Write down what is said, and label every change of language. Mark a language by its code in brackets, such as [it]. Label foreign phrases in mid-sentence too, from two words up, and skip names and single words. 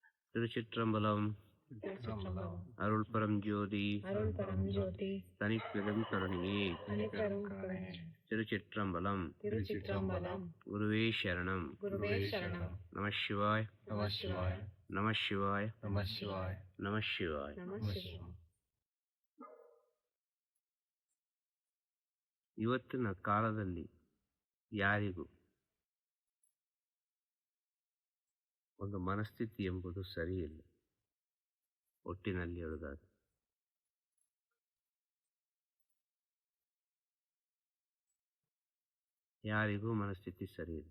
[ta] திருச்சிற்றம்பலம். அருள் பரம் ஜோதி தனிப்பெரும் கருணையே. திருச்சிற்றம்பலம். குருவே சரணம். நம சிவாய் நம சிவாய் நம சிவாய். [kn] ಇವತ್ತಿನ ಕಾಲದಲ್ಲಿ ಯಾರಿಗೂ ಒಂದು ಮನಸ್ಥಿತಿ ಎಂಬುದು ಸರಿಯಿಲ್ಲ. ಒಟ್ಟಿನಲ್ಲಿ ಹೇಳುವುದಾದ್ರೆ ಯಾರಿಗೂ ಮನಸ್ಥಿತಿ ಸರಿಯಿಲ್ಲ.